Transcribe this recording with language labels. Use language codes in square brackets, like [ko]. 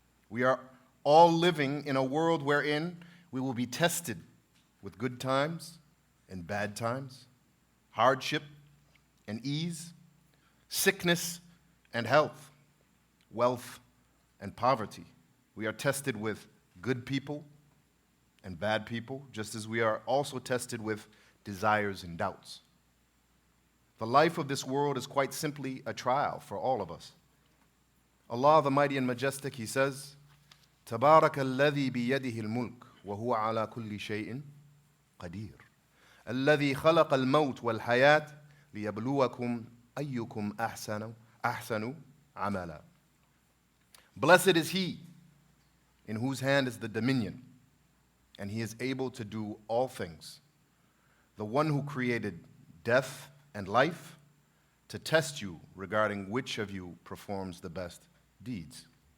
[en] We are all living in a world wherein we will be tested with good times and bad times, hardship and ease, sickness and health, wealth and poverty. We are tested with good people and bad people, just as we are also tested with desires and doubts. The life of this world is quite simply a trial for all of us. Allah the Mighty and Majestic, He says, [ar] تبارك الذي بيده الملك وهو على كل شيء قدير الذي خلق الموت والحياة ليبلوكم أيكم أحسن عملا. [en] Blessed is He in whose hand is the dominion, and He is able to do all things. The one who created death and life to test you regarding which of you performs the best deeds.